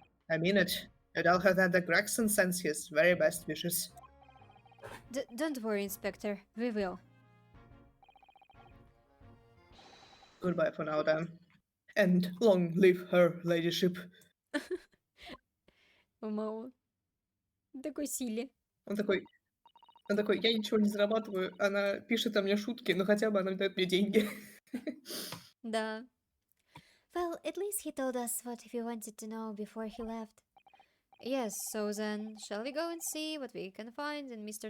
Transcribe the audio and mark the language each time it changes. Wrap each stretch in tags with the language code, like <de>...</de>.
<en>I mean it. And I'll have that the Gregson sends his very best wishes. Don't worry, Inspector. We will. Goodbye for now, then. And long live her ladyship.</en> <ru>Мало. Такой силе. Он такой, я ничего не зарабатываю, она пишет о мне шутки, но хотя бы она дает мне деньги. Да.</ru> <en>Well, at least he told us what we wanted to know before he left. Yes, so then, shall we go and see what we can find in Mr.</en>